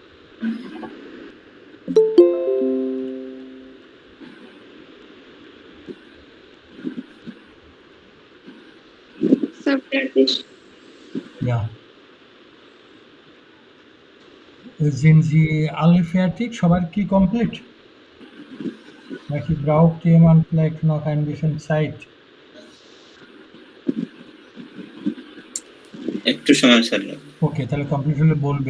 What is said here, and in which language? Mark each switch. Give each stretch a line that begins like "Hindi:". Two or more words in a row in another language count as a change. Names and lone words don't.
Bangla: স্যার প্র্যাকটিস।
German: Ja. Sind Sie alle fertig?
Bangla: সবার কি কমপ্লিট?
German: নাকি braucht jemand vielleicht noch ein bisschen Zeit?
Bangla: একটু সময় স্যার লাগবে। ওকে, তাহলে কমপ্লিট হলে বলবেন।